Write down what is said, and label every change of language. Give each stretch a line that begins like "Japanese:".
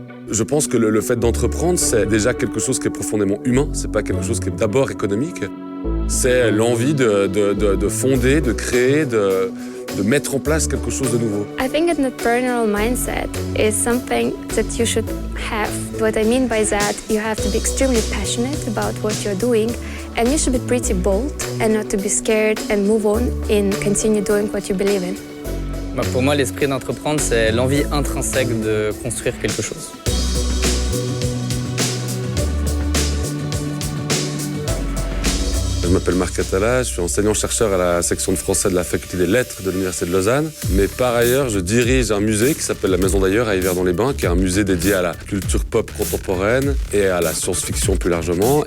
French: Je pense que le fait d'entreprendre, c'est déjà quelque chose qui est profondément humain. C'est pas quelque chose qui est d'abord économique. C'est l'envie de fonder, de créer, de mettre en place quelque chose de nouveau.
English: I think an entrepreneurial mindset is something that you should have. What I mean by that, you have to be extremely passionate about what you're doing, and you should be pretty bold and not to be scared and move on and continue doing what you believe in.
French: Pour moi, l'esprit d'entreprendre, c'est l'envie intrinsèque de construire quelque chose. Je m'appelle Marc Catala, je suis enseignant-chercheur à la section de français de la faculté des lettres de l'Université de Lausanne. Mais par ailleurs, je dirige un musée qui s'appelle la Maison d'Ailleurs à Yverdon-les-Bains, qui est un musée dédié à la culture pop contemporaine et à la science-fiction plus largement.